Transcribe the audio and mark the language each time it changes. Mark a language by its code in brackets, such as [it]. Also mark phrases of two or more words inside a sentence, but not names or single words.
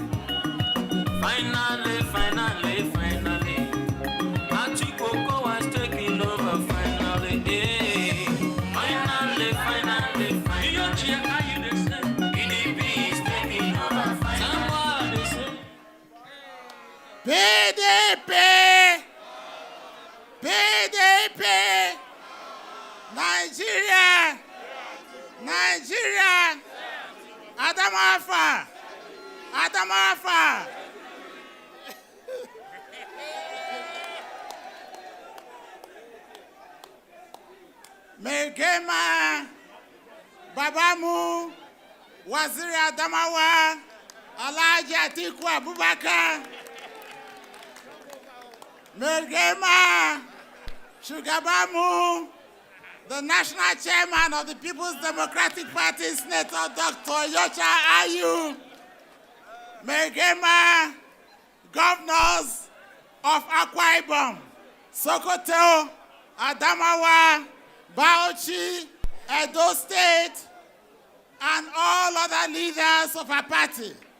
[en] Atiku Okowa is taking over finally. Finally. PDP is taking over finally. PDP! Nigeria! Adamawa! [ha] Megema Babamu Waziri Adamawa Alhaji Atiku Abubakar Megema Shugabamu, [en] the National Chairman of the People's Democratic Party, Senator Dr. Yola Ayu. Megema, governors of Akwa Ibom, Sokoto, Adamawa, Bauchi, Edo State, and all other leaders of our party.